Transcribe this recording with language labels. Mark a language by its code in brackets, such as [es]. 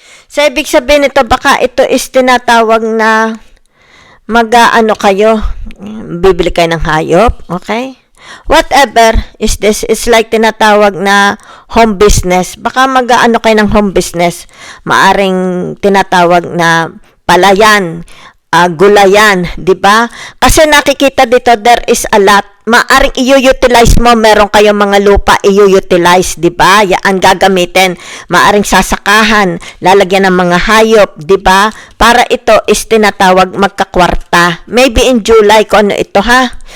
[tl] So, ibig sabihin ito, baka ito is tinatawag na mag-ano kayo, bibili kayo ng hayop, okay? [en] Whatever is this, is like [tl] tinatawag na [en] home business. [tl] Baka mag-ano kayo ng home business. Maaring tinatawag na palayan, gulayan, di ba? Kasi nakikita dito, [en] there is a lot. [tl] Maaring i-utilize mo, meron kayong mga lupa i-utilize, di ba? Yan gagamitin. Maaring sasakahan, lalagyan ng mga hayop, di ba? Para ito is tinatawag magkakwarta. [en] Maybe in July [tl] kung ano ito ha.